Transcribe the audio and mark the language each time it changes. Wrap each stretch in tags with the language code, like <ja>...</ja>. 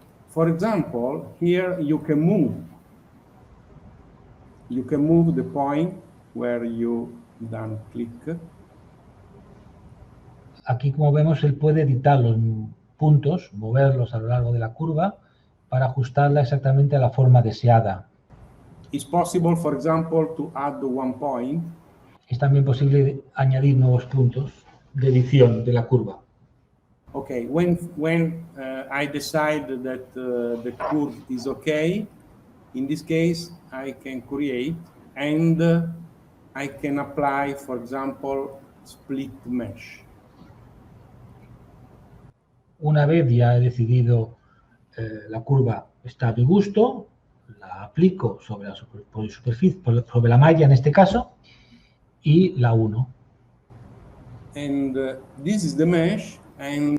<en>For example, here you can move. You can move the point where you done click.</en> <es>Aquí, como vemos, él puede editar los puntos, moverlos a lo largo de la curva para ajustarla exactamente a la forma deseada.</es> <en>It's possible, for example, to add one point.</en> <es>Es también posible añadir nuevos puntos de edición de la curva.</es> <en>Okay, when I decide that the curve is okay, in this case, I can create and I can apply, for example, split mesh.</en> <es>Una vez ya he decidido la curva está a mi gusto, la aplico sobre la superficie, sobre la malla en este caso, y la uno.</es> <en>And this is the mesh. And</en>